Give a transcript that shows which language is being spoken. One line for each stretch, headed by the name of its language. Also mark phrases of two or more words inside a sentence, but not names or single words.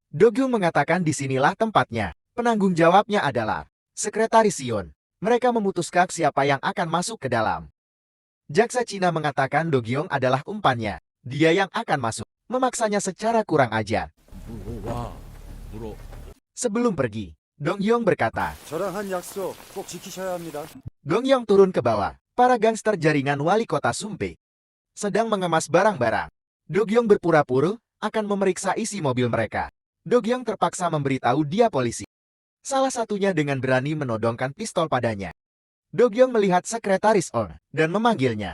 Indonesian: Dogyong mengatakan disinilah tempatnya. Penanggung jawabnya adalah Sekretaris Sion. Mereka memutuskan siapa yang akan masuk ke dalam. Jaksa Cina mengatakan Dogyong adalah umpannya. Dia yang akan masuk. Memaksanya secara kurang ajar. Sebelum pergi, Dongyong berkata,
Korean: 저랑 한 약속 꼭 지키셔야 합니다.
Indonesian: Dongyong turun ke bawah. Para gangster jaringan wali kota Sumpe sedang mengemas barang-barang. Dogyong berpura-pura akan memeriksa isi mobil mereka. Dogyong terpaksa memberitahu dia polisi. Salah satunya dengan berani menodongkan pistol padanya. Dogyong melihat sekretaris On dan memanggilnya.